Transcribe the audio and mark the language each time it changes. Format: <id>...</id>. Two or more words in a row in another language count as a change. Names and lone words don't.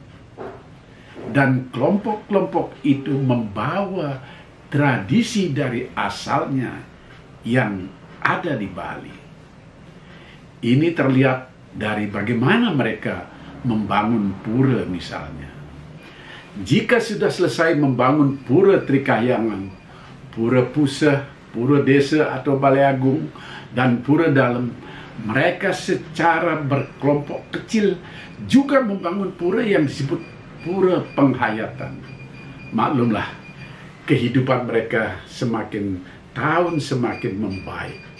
<id>Dan kelompok-kelompok itu membawa tradisi dari asalnya yang ada di Bali. Ini terlihat dari bagaimana mereka membangun pura misalnya. Jika sudah selesai membangun pura Trikahyangan, pura Puseh, pura desa atau Balai Agung, dan pura dalam, mereka secara berkelompok kecil juga membangun pura yang disebut pura penghayatan. Maklumlah, kehidupan mereka semakin tahun semakin membaik.</id>